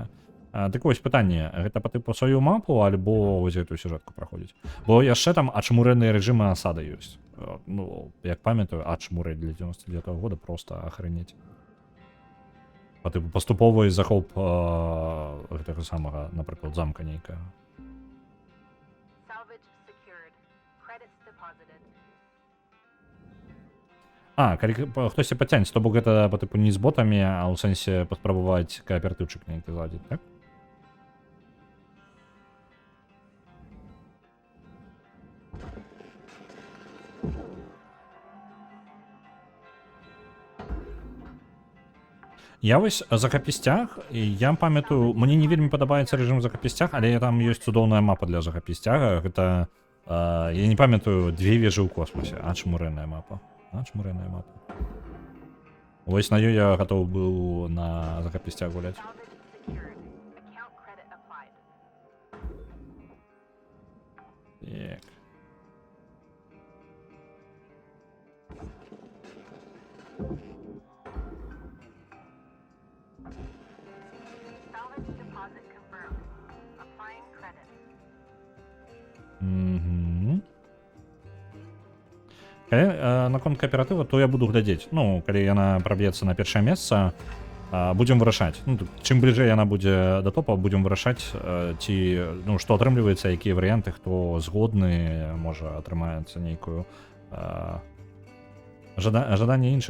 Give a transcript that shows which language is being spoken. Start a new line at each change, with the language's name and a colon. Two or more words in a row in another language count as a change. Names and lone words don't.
Belarusian: Так вось пытанне, гэта па тыпу сваю мапу, альбо вось гэтую сюжэтку праходзіць. Бо яшчэ там ачмурэныя рэжымы асада ёсць. Ну, як памятаю, ачмурэ для 99-го года просто ахрэнець. Па тыпу паступовы захоп гэтага самага, напрыклад, замка нейкага.
English: Salvage secured. Credits deposited.
Belarusian: Калі хтосьці пацягнецца, то бок гэта па тыпу не з ботамі, а ў сэнсе паспрабаваць кааператыўчык нейкі зладзіць, так? Я вось за капісцяг, я памятаю, мне не вельмі падабаецца рэжым за капісцяг, але там ёсць цудоўная мапа для закапісцяга. Гэта, я не памятаю, 2 вежы ў космосе. Ачмурэнная мапа. Вось на ёй я гатоў быў на закапісцяг гуляць.
English: Salvage secured. Account credit applied.
Belarusian: Так.
English: Salvage deposit confirmed. Applying credit.
Belarusian: Калі наконт кааператыва, то я буду глядзець. Ну, калі яна праб'ецца на першае месца, будзем вырашаць. Ну, чым бліжэй яна будзе да топа, будзем вырашаць, ці, ну, што атрымліваецца, якія варыянты, хто згодны, можа, атрымаецца нейкую жаданне іншых.